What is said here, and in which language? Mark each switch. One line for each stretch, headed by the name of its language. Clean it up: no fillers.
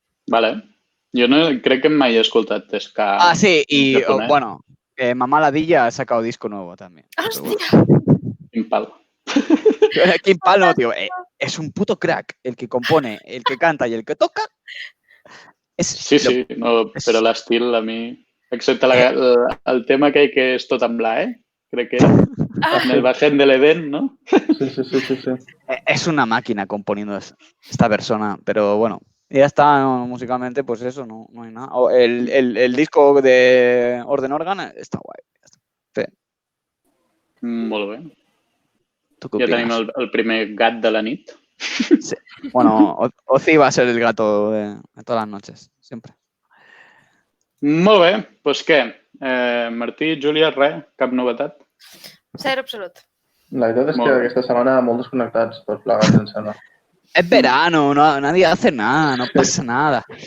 Catalan: Vale. Jo no crec que mai he escoltat ska.
Spanish: Sí, y bueno, Mamá Ladilla ha sacado disco nuevo también. ¡Hostia!
Catalan: Quin pal. Quin pal no, tío.
Spanish: Es un puto crack el que compone, el que canta y el que toca.
Catalan: Sí, no, però l'estil a mi... Excepte el tema que és tot en bla, crec que era.
Spanish: En el Bajen del Edén, ¿no? Sí. Es una máquina componiendo esta persona, pero bueno. Ya está, musicalmente, pues eso, no hay nada. El disco de Orden Organ está guay. Sí.
Catalan: Molt bé. Ja tenim el primer gat de la nit. Sí.
Spanish: Bueno, Ozzy va a ser el gato de todas las noches, siempre.
Catalan: Molt bé, doncs què? Martí, Júlia, res? Cap novetat? Zero absolut. La veritat és que aquesta setmana molt desconnectats, tots plegats, em sembla.
Spanish: Es verano, nadie hace nada, no pasa nada.